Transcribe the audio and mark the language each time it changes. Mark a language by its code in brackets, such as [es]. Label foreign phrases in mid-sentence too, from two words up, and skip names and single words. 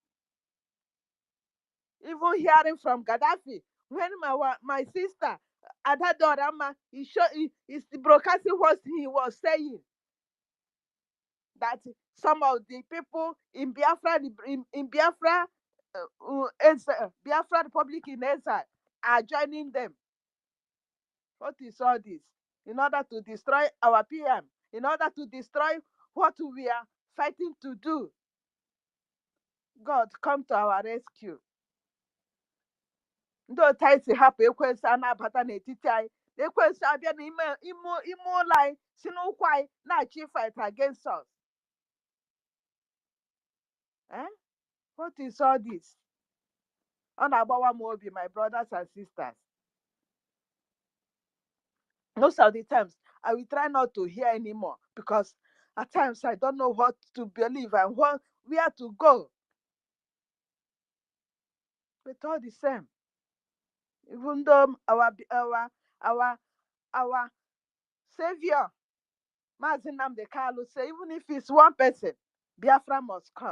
[en] Even hearing from Gaddafi, when my sister Adadorama is broadcasting what he was saying, that some of the people in Biafra, in Biafra, Biafra Republic in exile are joining them. What is all this? In order to destroy our PM, in order to destroy what we are fighting to do. God, come to our rescue. [ig] Ndị otu anyị si hapụ ekwensu a na-abata n'etiti anyị, ekwensu abịa n'ime ụlọ anyị si n'ụkwụ anyị na-achị [en] fight against us. What is all this? [ig] Ọ na-agbawa m obi, [en] my brothers and sisters. Most of the times, I will try not to hear anymore because at times I don't know what to believe and where to go. But all the same, even though our savior, Mazi Nnamdi Kanu, say even if it's one person, Biafra must come.